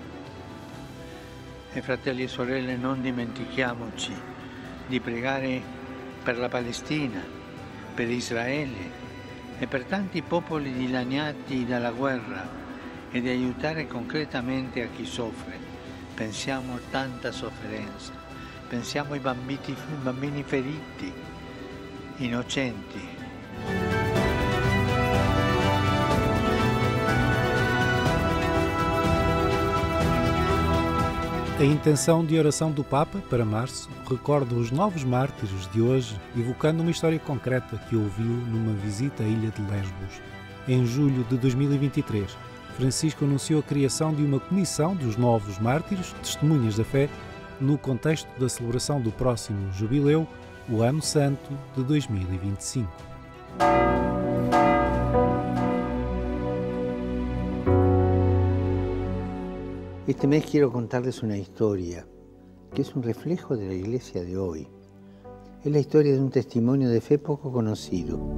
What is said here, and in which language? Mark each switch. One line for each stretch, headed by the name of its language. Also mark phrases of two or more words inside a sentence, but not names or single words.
Italian: E fratelli e sorelle, non dimentichiamoci di pregare per la Palestina, per Israele e per tanti popoli dilaniati dalla guerra e di aiutare concretamente a chi soffre. Pensiamo a tanta sofferenza, pensiamo ai bambini feriti, innocenti.
Portuguese: A intenção de oração do Papa para março recorda os novos mártires de hoje, evocando uma história concreta que ouviu numa visita à ilha de Lesbos. Em julho de 2023, Francisco anunciou a criação de uma comissão dos novos mártires, testemunhas da fé, no contexto da celebração do próximo jubileu, o Ano Santo de 2025.
Spanish: Este mes quiero contarles una historia que es un reflejo de la iglesia de hoy. Es la historia de un testimonio de fe poco conocido.